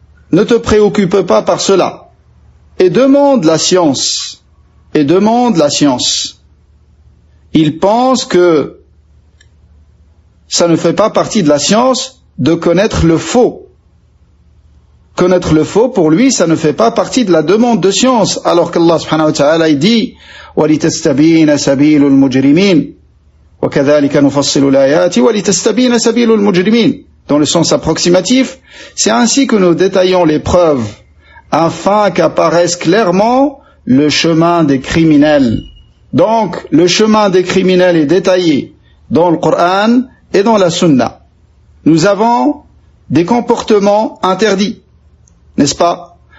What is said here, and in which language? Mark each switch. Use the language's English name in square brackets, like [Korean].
[French] Ne te préoccupe pas par cela. Et demande la science. Et demande la science. Il pense que ça ne fait pas partie de la science de connaître le faux. Connaître le faux, pour lui, ça ne fait pas partie de la demande de science. Alors qu'Allah subhanahu wa ta'ala dit [Arabic] وَلِتَسْتَبِينَ سَبِيلُ الْمُجْرِمِينَ وَكَذَلِكَ نُفَصِّلُ الْآيَاتِ وَلِتَسْتَبِينَ سَبِيلُ الْمُجْرِمِينَ. [French] Dans le sens approximatif, c'est ainsi que nous détaillons les preuves, afin qu'apparaisse clairement le chemin des criminels. Donc, le chemin des criminels est détaillé dans le Coran et dans la Sunna. Nous avons des comportements interdits, n'est-ce pas?